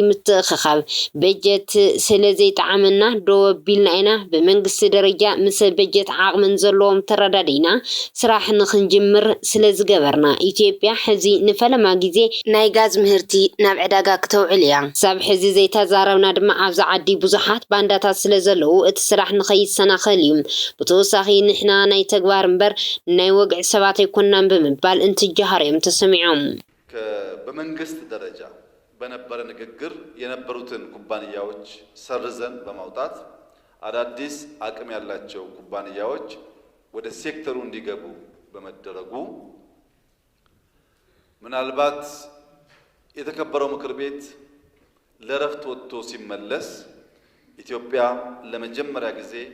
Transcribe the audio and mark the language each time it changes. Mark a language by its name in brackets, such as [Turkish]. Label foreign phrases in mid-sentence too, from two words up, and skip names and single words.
[Tigrinya] ምትእኽኻብ በጀት ስለዘይጠዓመና ደው ኣቢልና ኢና ብመንግስቲ ደረጃ ምስ በጀት ዓቕምን ዘለዎም ተረዳዲና ስራሕ ክንጅምር ስለዝገበርና ኢትዮጵያ ሕዚ ንፈለማ ግዜ ናይ ጋዝ ምህርቲ ናብ ዕዳጋ ክተውዕል እያ። ሳብ ሕዚ ዘይተዛረብና ድማ ኣብዛ ዓዲ ብዙሓት ባንዳታት ስለዘለዉ እቲ ስራሕ ንኸይሰናኸል እዩ። ብተወሳኺ ንሕና ናይ ተግባር እምበር ናይ ወግዒ ሰባት ኣይኮንናን ብምባል እንትጀሃር እዮም ተሰሚዖም። [Amharic] በመንግስት ደረጃ በነበረ ንግግር የነበሩትን ኩባንያዎች ሰርዘን በማውጣት አዳዲስ አቅም ያላቸው ኩባንያዎች ወደ ሴክተሩ እንዲገቡ በመደረጉ ምናልባት የተከበረው ምክር ቤት ለረፍት ወጥቶ ሲመለስ ኢትዮጵያ ለመጀመሪያ ጊዜ